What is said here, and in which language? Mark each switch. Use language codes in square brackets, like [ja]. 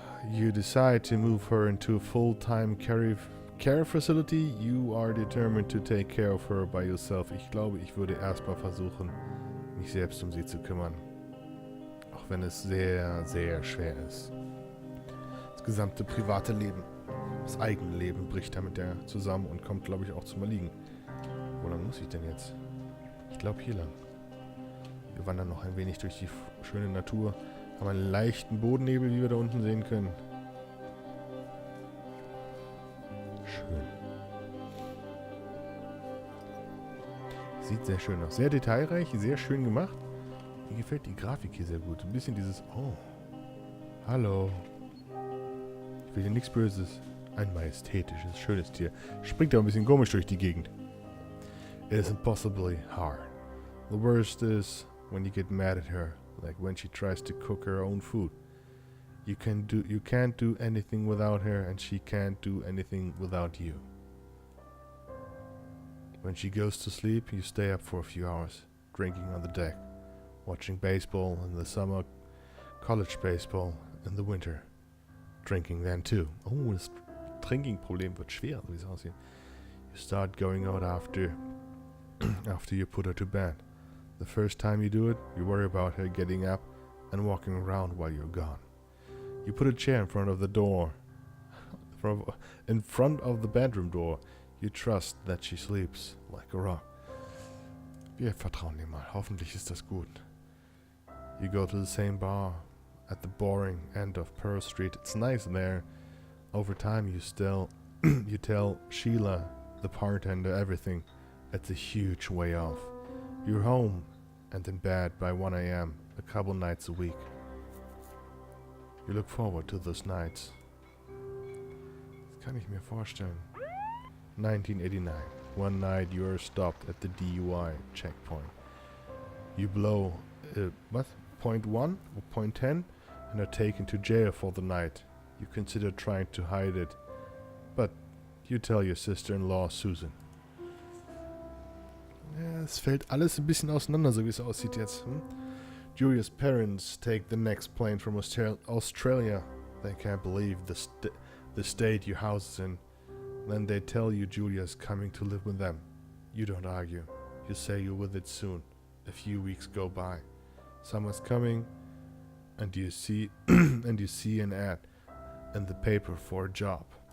[en] You decide to move her into a full-time care facility. You are determined to take care of her by yourself. [de] Ich glaube, ich würde erstmal versuchen, mich selbst um sie zu kümmern. Auch wenn es sehr, sehr schwer ist. Das gesamte private Leben, das eigene Leben bricht damit ja zusammen und kommt, glaube ich, auch zum Erliegen. Wo lang muss ich denn jetzt? Ich glaube hier lang. Wir wandern noch ein wenig durch die schöne Natur. Haben einen leichten Bodennebel, wie wir da unten sehen können. Schön. Sieht sehr schön aus. Sehr detailreich, sehr schön gemacht. Mir gefällt die Grafik hier sehr gut. Ein bisschen dieses... Oh. Hallo. Ich will hier nichts Böses. Ein majestätisches, schönes Tier. Springt aber ein bisschen komisch durch die Gegend. [en] It is impossibly hard. The worst is when you get mad at her. Like when she tries to cook her own food. You can't do anything without her, and she can't do anything without you. When she goes to sleep, you stay up for a few hours, drinking on the deck, watching baseball in the summer, college baseball in the winter, drinking then too. [de] Oh, das Drinking-Problem wird schwer, so wie es aussieht. [en] You start going out after you put her to bed. The first time you do it, you worry about her getting up and walking around while you're gone. You put a chair in front of the door, in front of the bedroom door. You trust that she sleeps like a rock. [de] Wir vertrauen dir mal. Hoffentlich ist das gut. [en] You go to the same bar at the boring end of Pearl Street. It's nice there. Over time, you tell Sheila, the bartender, everything. It's a huge way off. You're home and in bed by 1 a.m. a couple nights a week. You look forward to those nights. [de] Das kann ich mir vorstellen. [en] 1989. One night you are stopped at the DUI checkpoint. You blow, point 1 or point 10 and are taken to jail for the night. You consider trying to hide it, but you tell your sister-in-law Susan. [de] Ja, es fällt alles ein bisschen auseinander, so wie es aussieht jetzt. [en] Julia's parents take the next plane from Australia. They can't believe the state your house is in. Then they tell you Julia's coming to live with them. You don't argue. You say you're with it soon. A few weeks go by. Summer's coming, and you see an ad in the paper for a job.